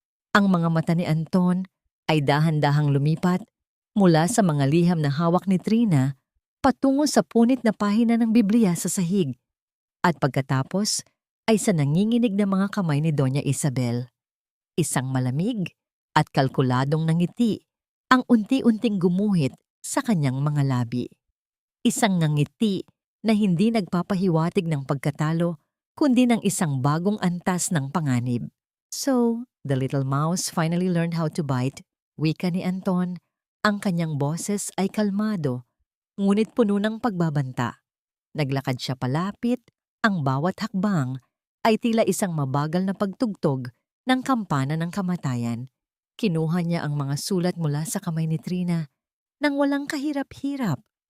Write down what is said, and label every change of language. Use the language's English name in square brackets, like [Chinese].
[Filipino] Ang mga mata ni Anton ay dahan-dahang lumipat mula sa mga liham na hawak ni Trina patungo sa punit na pahina ng Biblia sa sahig at pagkatapos ay sa nanginginig na mga kamay ni Doña Isabel. Isang malamig at kalkuladong ngiti ang unti-unting gumuhit sa kanyang mga labi. Isang ngiti na hindi nagpapahiwatig ng pagkatalo kundi ng isang bagong antas ng panganib. [English] So, the little mouse finally learned how to bite, [Filipino] wika ni Anton. Ang kanyang boses ay kalmado, ngunit puno ng pagbabanta. Naglakad siya palapit, ang bawat hakbang ay tila isang mabagal na pagtugtog ng kampana ng kamatayan. Kinuha niya ang mga sulat mula sa kamay ni Trina nang walang kahirap-hirap.